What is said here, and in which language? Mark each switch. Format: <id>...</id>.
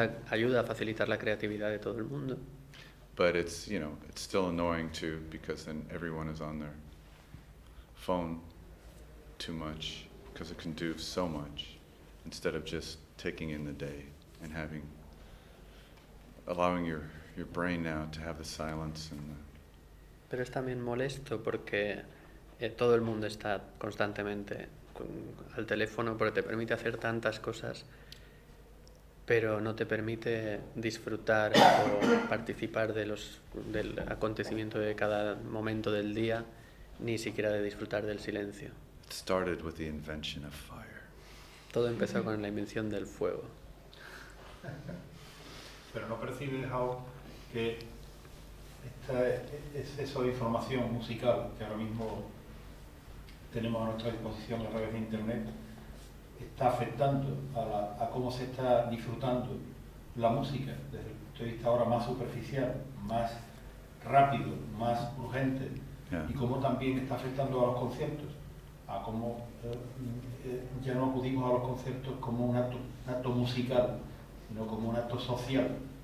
<es>ayuda a facilitar la creatividad de todo el mundo.</es> <en>But it's still annoying too, because then everyone is on their phone too much, because it can do so much instead of just taking in the day and allowing your brain now to have the silence and</en> <es>Pero es también molesto porque todo el mundo está constantemente al teléfono, porque te permite hacer tantas cosas, pero no te permite disfrutar o participar del acontecimiento de cada momento del día, ni siquiera de disfrutar del silencio.</es> <en>It started with the invention of fire.</en> <es>Todo empezó con la invención del fuego. Pero no percibes, Howe, que este exceso de información musical que ahora mismo tenemos a nuestra disposición a través de Internet está afectando a cómo se está disfrutando la música desde el punto de vista ahora más superficial, más rápido, más urgente, y cómo también está afectando a los conciertos, a cómo ya no acudimos a los conciertos como un acto musical, sino como un acto social.</es>